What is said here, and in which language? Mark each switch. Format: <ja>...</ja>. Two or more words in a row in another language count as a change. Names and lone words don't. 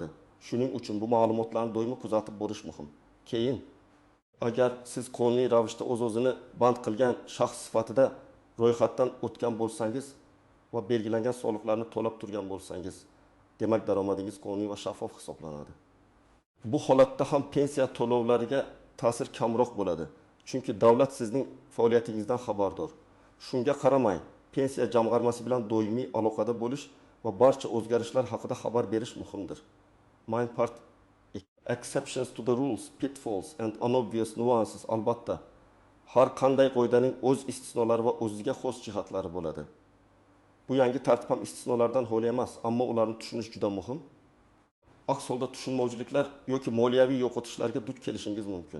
<uz>Shuning uchun bu ma'lumotlarni doimiy kuzatib borish muhim. Keyin, agar siz qonuniy ravishda o'z-o'zini band qilgan shaxs sifatida ro'yxatdan o'tgan bo'lsangiz va belgilangan soliqlarni to'lab turgan bo'lsangiz, demak daromadingiz qonuniy va shaffof hisoblanadi. Bu holatda ham pensiya to'lovlariga ta'sir kamroq bo'ladi. Chunki davlat sizning faoliyatingizdan xabardor. Shunga qaramay, pensiya jamg'armasi bilan doimiy aloqada bo'lish va barcha o'zgarishlar haqida xabar berish muhimdir.</uz> <en>Main part exceptions to the rules, pitfalls and unobvious nuances</en> <uz>albatta har qanday qoidaning o'z istisnolari va o'ziga xos jihatlari bo'ladi. Bu yangi tartib ham istisnolardan xoli emas, ammo ularni tushunish juda muhim. Aks holda tushunmovchiliklar yoki moliyaviy yo'qotishlarga duch kelishingiz mumkin.</uz>